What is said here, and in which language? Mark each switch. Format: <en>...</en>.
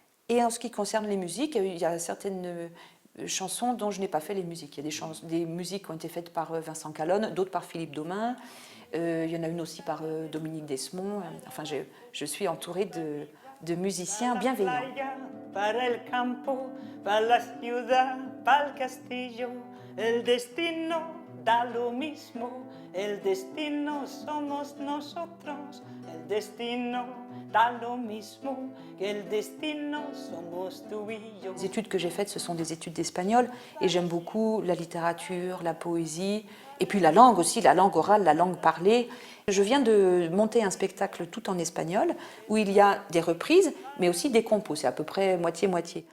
<fr>Et en ce qui concerne les musiques, il y a certaines chansons dont je n'ai pas fait les musiques. Il y a des musiques qui ont été faites par Vincent Calonne, d'autres par Philippe Domain. Il y en a une aussi par Dominique Desmond. Enfin, je suis entourée de musiciens bienveillants.</fr> <es>Para el campo, para la ciudad, para el castillo, el destino da lo mismo, el destino somos nosotros, el destino da lo mismo, que el destino somos tú y yo.</es> <fr>Les études que j'ai faites, ce sont des études d'espagnol et j'aime beaucoup la littérature, la poésie et puis la langue aussi, la langue orale, la langue parlée. Je viens de monter un spectacle tout en espagnol où il y a des reprises mais aussi des compos, c'est à peu près moitié-moitié.</fr>